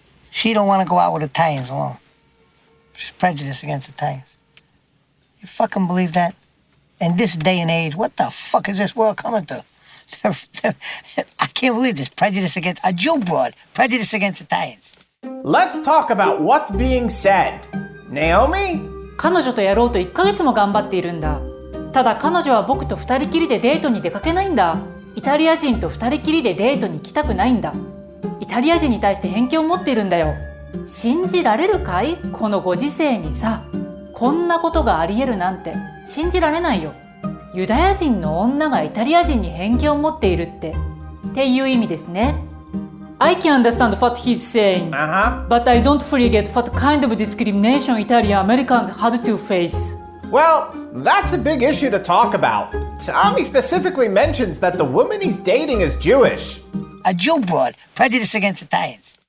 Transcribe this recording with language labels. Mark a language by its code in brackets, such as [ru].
[en] She don't want to go out with Italians alone. She's prejudiced against Italians. You fucking believe that? In this day and age, what the fuck is this world coming to? I can't believe this prejudice against a Jew broad, prejudice against Italians. Let's talk about what's being said. Naomi? [ja] 彼女とやろうと1ヶ月も頑張っているんだ。ただ彼女は僕と2人きりでデートに出かけないんだ。イタリア人と2人きりでデートに行きたくないんだ。イタリア人に対して偏見を持っているんだよ。信じられるかい？このご時世にさ。こんなことがあり得るなんて信じられないよ。ユダヤ人の女がイタリア人に偏見を持っているっていう意味ですね。 [en] I can understand what he's saying, but I don't fully get what kind of discrimination Italian Americans had to face. Well, that's a big issue to talk about. Tommy specifically mentions that the woman he's dating is Jewish. A Jew broad, prejudice against Italians.